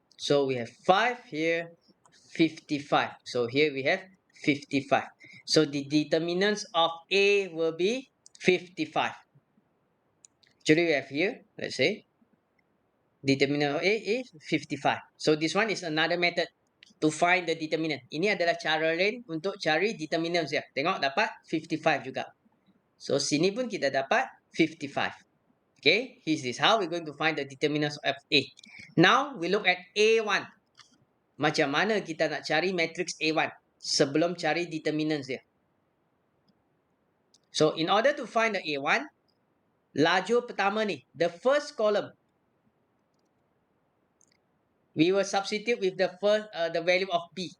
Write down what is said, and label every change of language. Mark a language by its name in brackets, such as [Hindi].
[English] So we have 5 here, 55. So here we have 55. So the determinants of A will be 55. Actually, we have here, let's say, determinant of A is 55. So this one is another method to find the determinant. [Malay] Ini adalah cara lain untuk cari determinants dia. Tengok dapat 55 juga. So sini pun kita dapat 55. [English] Okay, this is how we're going to find the determinants of A. Now we look at A1. [Malay] Macam mana kita nak cari matrix A1 sebelum cari determinants dia. [English] So in order to find the A1, [Malay] lajur pertama ni, [English] the first column, we will substitute with the value of B.